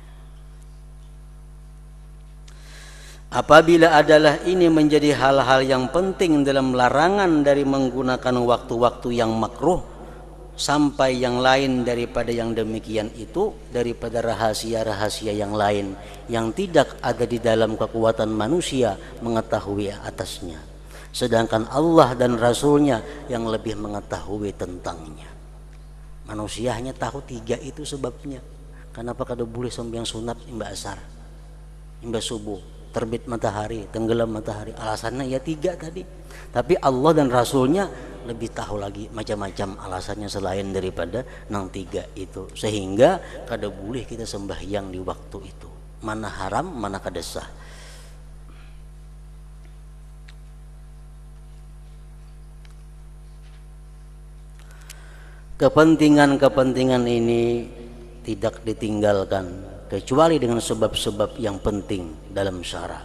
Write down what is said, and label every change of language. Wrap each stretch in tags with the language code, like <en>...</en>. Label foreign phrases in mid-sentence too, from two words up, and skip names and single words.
<id>Apabila adalah ini menjadi hal-hal yang penting dalam larangan dari menggunakan waktu-waktu yang makruh, sampai yang lain daripada yang demikian itu, daripada rahasia-rahasia yang lain yang tidak ada di dalam kekuatan manusia mengetahui atasnya, sedangkan Allah dan Rasulnya yang lebih mengetahui tentangnya. Manusia hanya tahu 3 itu sebabnya. Kenapa kada boleh sembahyang sunat imba asar, imba subuh, terbit matahari, tenggelam matahari? Alasannya ya 3 tadi. Tapi Allah dan Rasulnya lebih tahu lagi macam-macam alasannya selain daripada nang 3 itu, sehingga kada boleh kita sembahyang di waktu itu. Mana haram, mana kada sah. Kepentingan-kepentingan ini tidak ditinggalkan kecuali dengan sebab-sebab yang penting dalam syara.</id>